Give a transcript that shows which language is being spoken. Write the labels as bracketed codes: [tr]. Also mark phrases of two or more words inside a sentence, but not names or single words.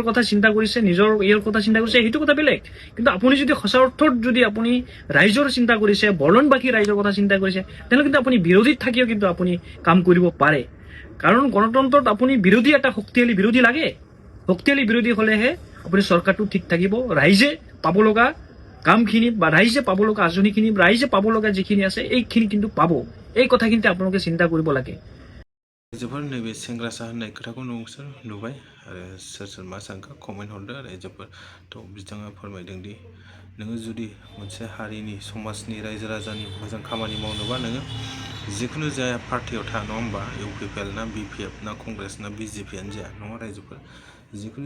[as] কথা চিন্তা কৰিছে নিজৰ ইয়াৰ কথা চিন্তা কৰিছে সেইটো কথা বেলেগ কিন্তু আপুনি যদি সঁচা অৰ্থত যদি আপুনি ৰাইজৰ চিন্তা কৰিছে বড়োলেণ্ডবাসী ৰাইজৰ কথা চিন্তা কৰিছে তেনেহ'লে কিন্তু আপুনি বিৰোধীত থাকিও কিন্তু আপুনি কাম কৰিব পাৰে কাৰণ গণতন্ত্ৰত আপুনি বিৰোধী এটা শক্তিশালী বিৰোধী লাগে শক্তিশালী বিৰোধী হ'লেহে আপুনি চৰকাৰটো ঠিক থাকিব ৰাইজে পাব লগা কামখিনি বা ৰাইজে পাব লগা আঁচনিখিনি ৰাইজে পাব লগা যিখিনি আছে এইখিনি কিন্তু পাব এই কথাখিনি আপোনালোকে চিন্তা কৰিব লাগে [brx] रायजोफोर नैबे सेंग्रासा होननाय खोथाखौ नोंसोर नुबाय आरो सोर मा सानखो कमेन्ट हरदो रायजोफोर थ' बिथाङा फोरमायदों दि नोङो जुदि मोनसे हारिनि समाजनि रायजो राजानि मोजां खामानि मावनोबा नोङो जिखुनु जाया पार्टियाव था नङा होमबा इउपिपिएल ना बिपिएफ ना कंग्रेस ना बिजेपियानो जाया नङा रायजोफोर जिखुनु